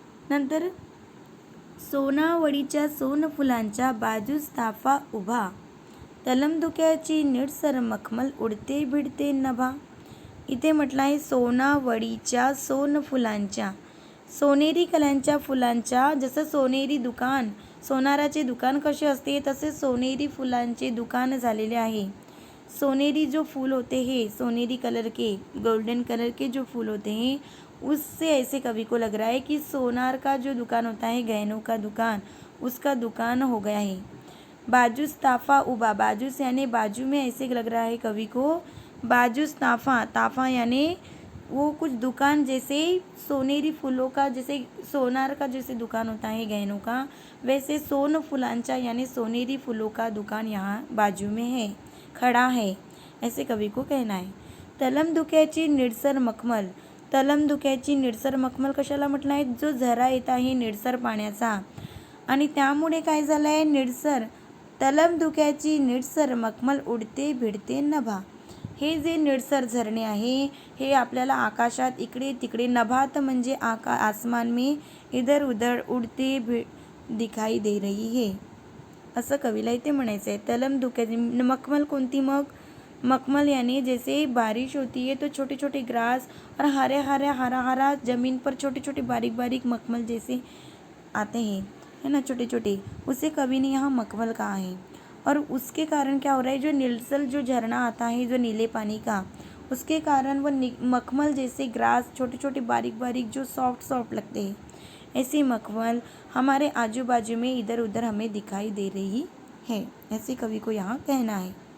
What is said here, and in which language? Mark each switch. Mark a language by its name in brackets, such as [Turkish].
[Marathi] नंतर सोनावळीच्या सोनफुलांच्या बाजूस ताफा उभा, तलमधुक्याची निळसर मखमल उडते भिडते नभा। इथे म्हटलं आहे सोनावळीच्या सोनफुलांच्या, सोनेरी कलांच्या फुलांच्या, जसं सोनेरी दुकान, सोनाराचे दुकान कसे असते तसे सोनेरी फुलांचे दुकान झालेले आहे। [Hindi] सोनेरी जो फूल होते हैं, सोनेरी कलर के, गोल्डन कलर के जो फूल होते हैं उससे ऐसे कवि को लग रहा है कि सोनार का जो दुकान होता है, गहनों का दुकान, उसका दुकान हो गया है। [Marathi] बाजूस ताफा उबा, [Hindi] बाजूस यानी बाजू में, ऐसे लग रहा है कवि को। बाजूस ताफा, ताफा यानी वो कुछ दुकान जैसे सोनेरी फूलों का, जैसे सोनार का जैसे दुकान होता है गहनों का, वैसे [Marathi] सोन फुलांचा [Hindi] यानी सोनेरी फूलों का दुकान यहाँ बाजू में है, खड़ा है, ऐसे कवि को कहना आहे. [Marathi] तलम धुक्याची निळसर मखमल. तलम धुक्याची निळसर मखमल कशाला म्हटलं आहे? जो झरा येत आहे निळसर पाण्याचा आणि त्यामुळे काय झालं आहे? निळसर, तलम धुक्याची निळसर मखमल उडते भिडते नभा. हे जे निळसर झरणे आहे हे आपल्याला आकाशात इकडे तिकडे, नभात म्हणजे [Hindi] आसमान में इधर उधर उडते दिखाई दे रही है, [Marathi] असं कवीला इथे म्हणायचं आहे. तलम धुक्याची मखमल कोणती? [Hindi] मग मखमल यानी जैसे बारिश होती है तो छोटे छोटे ग्रास और हरे हरे हरा हरा ज़मीन पर छोटे छोटे बारीक बारीक मखमल जैसे आते हैं, है ना, छोटे छोटे, उसे कवि ने यहाँ मखमल कहा है. और उसके कारण क्या हो रहा है? जो नीलसल जो झरना आता है जो नीले पानी का, उसके कारण वो मखमल जैसे ग्रास छोटे छोटे बारीक बारीक जो सॉफ्ट सॉफ्ट लगते हैं, ऐसी मखमल हमारे आजू बाजू में इधर उधर हमें दिखाई दे रही है, ऐसे कवि को यहाँ कहना है.